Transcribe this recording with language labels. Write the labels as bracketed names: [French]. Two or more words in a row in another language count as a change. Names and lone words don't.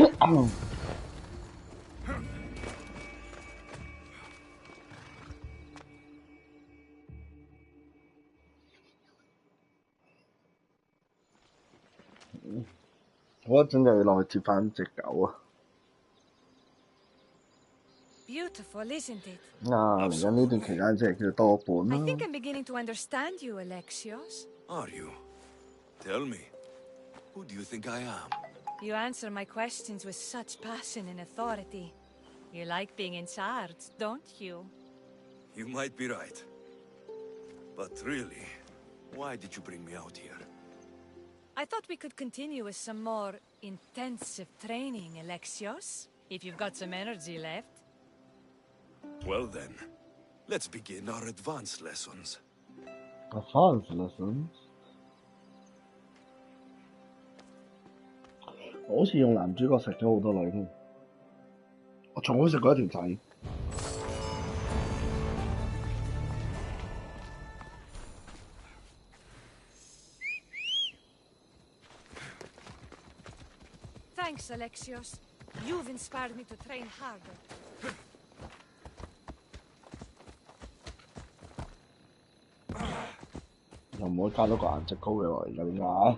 [Cantonese] 我一陣就要落去接翻隻狗啊！ [English] Beautiful, isn't it? [Cantonese] 嚟緊呢段期間即係叫多本 [English] I [Cantonese] 啦。 [English] think I'm beginning to understand you, Alexios. Are you? Tell me, who do you think I am? You answer my questions with such passion and authority. You like being in charge, don't you? You might be right. But really, why did you bring me out here? I thought we could continue with some more intensive training, Alexios. If you've got some energy left. Well then, let's begin our advanced lessons. Advanced lessons？ [Cantonese] 我好似用男主角食咗好多女添，我從未食過一條仔。 [English] Thanks, Alexios. You've inspired me to train harder. [Cantonese] 又唔可以加多個顏值高嘅喎，而家點解？